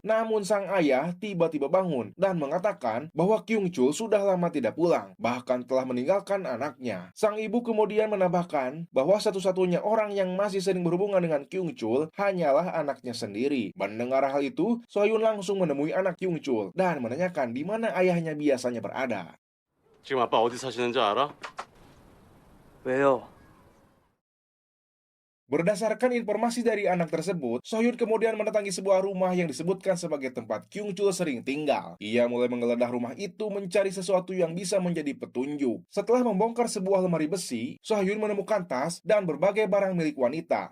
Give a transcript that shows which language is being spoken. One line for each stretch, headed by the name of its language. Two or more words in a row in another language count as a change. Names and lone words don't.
Indonesian: Namun sang ayah tiba-tiba bangun dan mengatakan bahwa Kyung Chul sudah lama tidak pulang, bahkan telah meninggalkan anaknya. Sang ibu kemudian menambahkan bahwa satu-satunya orang yang masih sering berhubungan dengan Kyung Chul hanyalah anaknya sendiri. Mendengar hal itu, Sohyun langsung menemui anak Kyung Chul dan menanyakan di mana ayahnya biasanya berada.
Korean: 지금 아빠 어디 사시는지 알아? 왜요?
Indonesian: Berdasarkan informasi dari anak tersebut, Sohyun kemudian mendatangi sebuah rumah yang disebutkan sebagai tempat Kyung Chul sering tinggal. Ia mulai menggeledah rumah itu mencari sesuatu yang bisa menjadi petunjuk. Setelah membongkar sebuah lemari besi, Sohyun menemukan tas dan berbagai barang milik wanita.